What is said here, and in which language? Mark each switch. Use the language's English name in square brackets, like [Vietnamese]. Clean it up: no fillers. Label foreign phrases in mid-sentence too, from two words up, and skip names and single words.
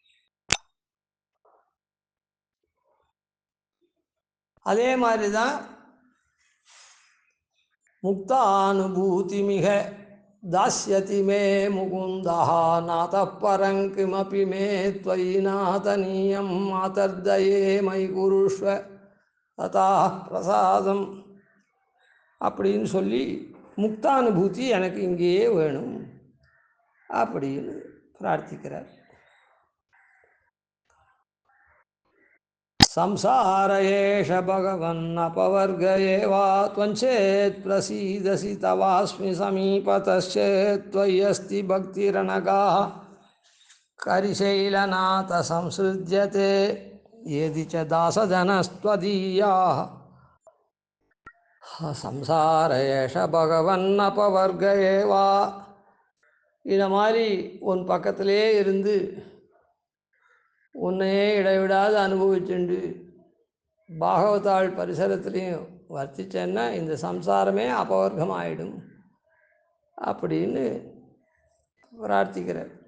[Tamil] அதே மாதிரி தான் [Sanskrit] मुक्तानुभूति मिह दास्यसि मे मुकुन्द नाथ परङ्किमपि मे त्वयि नाथनीयम् मातर्दये मयि कुरुष्व तथा प्रसादम् [Tamil] அப்படின்னு சொல்லி முக்தானுபூதி எனக்கு இங்கேயே வேணும் அப்படின்னு பிரார்த்திக்கிறார். [Sanskrit] संसार एष भगवन्नपवर्ग एवा त्वञ्चेत् प्रसीदसि तवास्मि समीपतश्चेत् त्वय्यस्ति भक्तिरनगाः करिशैलनाथ संसृज्यते यदि च दासजनस्त्वदीयाः संसार एष भगवन्नपवर्ग एवा. [Tamil] இதை மாதிரி உன் பக்கத்திலே இருந்து உன்னையே இடைவிடாது அனுபவிச்சுண்டு பாகவதாள் பரிசரத்துலேயும் வர்த்திச்சேன்னா இந்த சம்சாரமே அபவர்க்கமாயிடும் அப்படின்னு பிரார்த்திக்கிறார்.